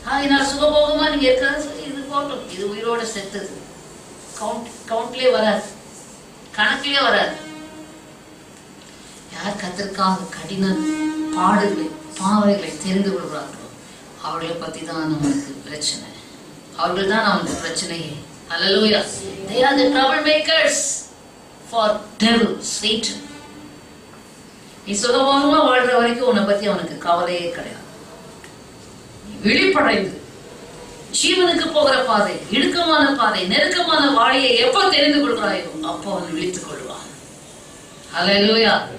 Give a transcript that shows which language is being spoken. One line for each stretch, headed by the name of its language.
Tamil: நான் சுகபோகமா நீங்க இருக்கிறது இது போட்டோம். இது உயிரோட செத்தது. கவுண்ட்லயே வராது, கணக்கிலே வராது. யார் கர்த்தருக்காக கடின பாடுகளை பாவைகளை தெரிந்து கொள்கிறார்களோ அவர்களை பத்தி தான் நமக்கு பிரச்சனை. அவர்கள் தான் நமக்கு பிரச்சனையே. Hallelujah.
English: They are the troublemakers for devil, Satan.
Tamil: நீ சுகபோகமா வாழ்ற வரைக்கும் உன்னை பத்தி அவனுக்கு கவலையே கிடையாது. விழிப்படைந்து ஜீவனுக்கு போகிற பாதை, இடுக்கமான பாதை, நெருக்கமான வாழையை எப்ப தெரிந்து கொள்கிறாயோ அப்போ அவன் விழித்துக் கொள்வான். ஹல்லேலூயா.